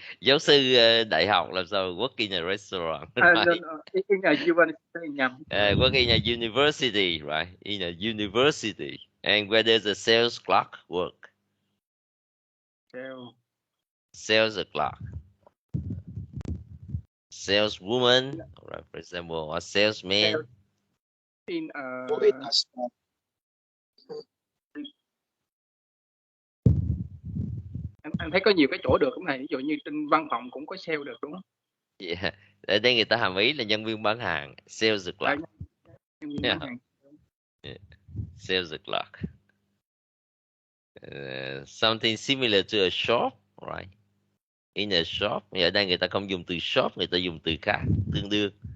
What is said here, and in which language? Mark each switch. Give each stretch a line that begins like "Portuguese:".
Vietnamese: Giáo sư đại học làm sao
English: work in a restaurant? Right? In a university. Work in a university, right? In a university. And where does a sales clerk work? Sales clerk. Saleswoman, right, for example, a salesman.
Vietnamese: In a em thấy có nhiều cái chỗ được cũng này, ví dụ như trên văn phòng cũng có sale được đúng không?
English: Yeah.
Vietnamese: Ở đây người ta hàm ý là nhân viên bán hàng, sales clerk.
English: Yeah. Yeah. Sales clerk. Something similar to a shop, right? In a shop.
Vietnamese: Ở đây người ta không dùng từ shop, người ta dùng từ khác tương đương.